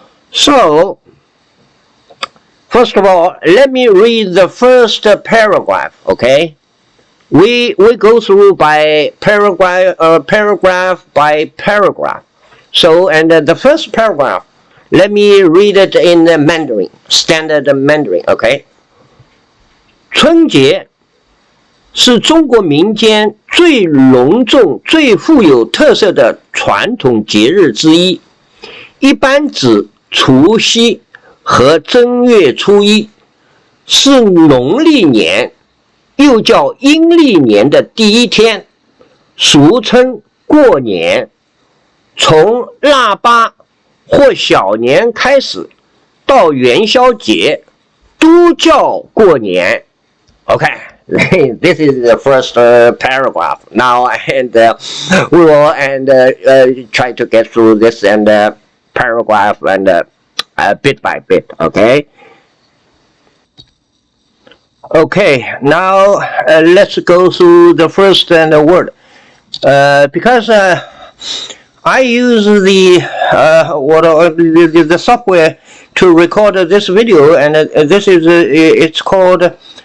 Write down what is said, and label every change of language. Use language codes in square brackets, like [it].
[en] So, first of all, let me read the first paragraph. Okay, we go through by paragraph by paragraph. So, and the first paragraph, let me read it in Mandarin, standard Mandarin. [zh] Okay, 春节是中国民间最隆重、最富有特色的传统节日之一，一般指除夕和正月初一，是农历年，又叫阴历年的第一天，俗称过年。从腊八或小年开始，到元宵节，都叫过年。 [en] Okay. This is the first paragraph. Now, and we will try to get through this paragraph and bit by bit. Okay. Okay. Now let's go through the first word, because I use the software to record this video, and this is it's called.